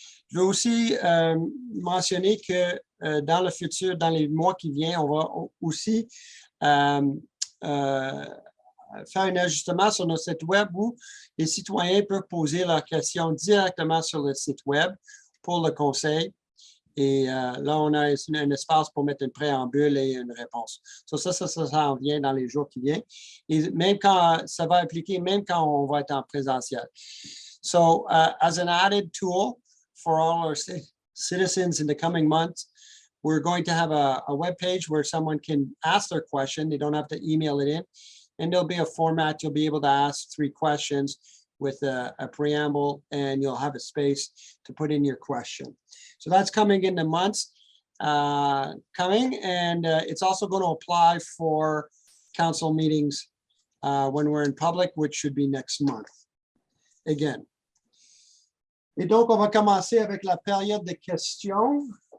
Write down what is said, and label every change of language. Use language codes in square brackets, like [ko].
[fr] Je veux aussi mentionner que dans le futur, dans les mois qui viennent, on va aussi faire un ajustement sur notre site web où les citoyens peuvent poser leurs questions directement sur le site web pour le conseil. Et là, on a un espace pour mettre une préambule et une réponse. Ça en vient dans les jours qui viennent. Et même quand ça va impliquer, même quand on va être en présentiel. [en] So, as an added tool for all our citizens in the coming months, we're going to have a web page where someone can ask their question. They don't have to email it in. And there'll be a format. You'll be able to ask 3 questions with a preamble, and you'll have a space to put in your question. So that's coming in the months coming, and it's also going to apply for council meetings when we're in public, which should be next month. Again. [fr] Et donc, on va commencer avec la période de questions.